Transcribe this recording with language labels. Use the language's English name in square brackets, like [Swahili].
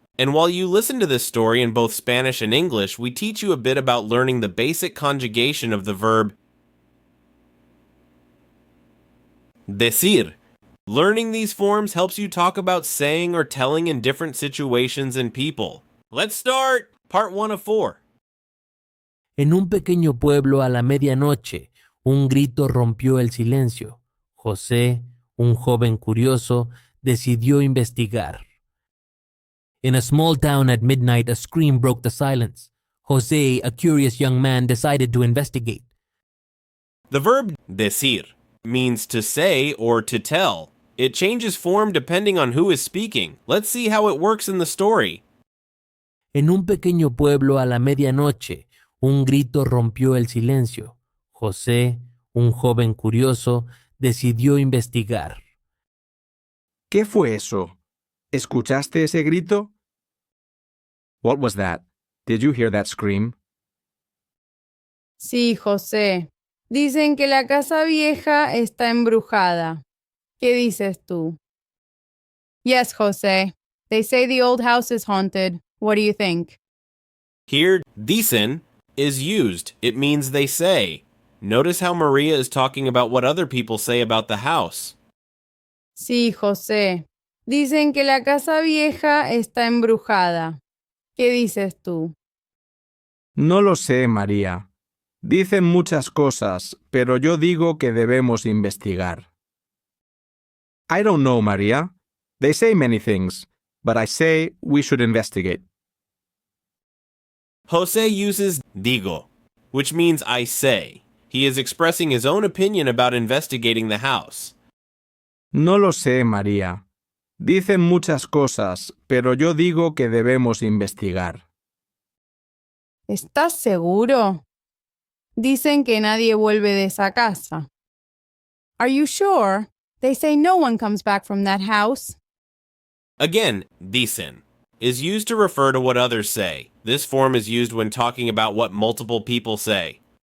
[English] And while you listen to this story in both Spanish and English, we teach you a bit about learning the basic conjugation of the verb decir. Learning these forms helps you talk about saying or telling in different situations and people. Let's start part 1 of 4. [Spanish] En un pequeño pueblo a la medianoche, un grito rompió el silencio. José, un joven curioso, decidió investigar. [English] In a small town at midnight, a scream broke the silence. José, a curious young man, decided to investigate. The verb decir means to say or to tell. It changes form depending on who is speaking. Let's see how it works in the story. [Spanish] En un pequeño pueblo a la medianoche, un grito rompió el silencio. José, un joven curioso, decidió investigar. ¿Qué fue eso? ¿Escuchaste ese grito? [English] What was that? Did you hear that scream? [Spanish] Sí, José. Dicen que la casa vieja está embrujada. ¿Qué dices tú? [English] Yes, José. They say the old house is haunted. What do you think? Here, dicen is used. It means they say. Notice how Maria is talking about what other people say about the house. [Spanish] Sí, José. Dicen que la casa vieja está embrujada. ¿Qué dices tú? No lo sé, María. Dicen muchas cosas, pero yo digo que debemos investigar. [English] I don't know, María. They say many things, but I say we should investigate. Jose uses digo, which means I say. He is expressing his own opinion about investigating the house. [Spanish] No lo sé, María. Dicen muchas cosas, pero yo digo que debemos investigar. ¿Estás seguro? Dicen que nadie vuelve de esa casa. [English] Are you sure? They say no one comes back from that house. Again, dicen is used to refer to what others say. This form is used when talking about what multiple people say.